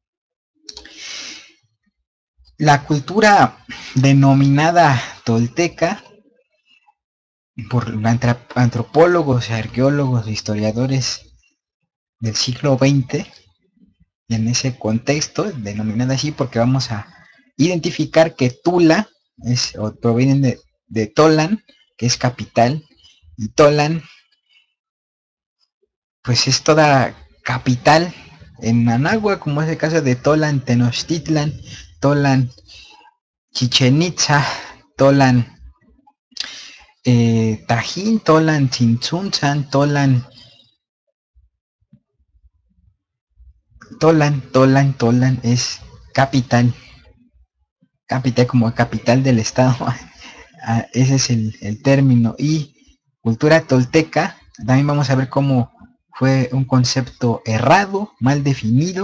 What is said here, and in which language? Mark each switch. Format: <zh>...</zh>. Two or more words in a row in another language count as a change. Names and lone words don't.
<es>La cultura denominada tolteca por antropólogos, arqueólogos, historiadores del siglo XX, y en ese contexto denominada así porque vamos a identificar que Tula provienen de Tolan, que es capital, y Tolan pues es toda capital en Managua, como es el caso de Tolan Tenochtitlan, Tolan Chichen Itza, Tolan Tajín, Tolan Tzintzuntzan, Tolan es capital como capital del estado. Ese es el término. Y cultura tolteca, también vamos a ver cómo fue un concepto errado, mal definido.</es>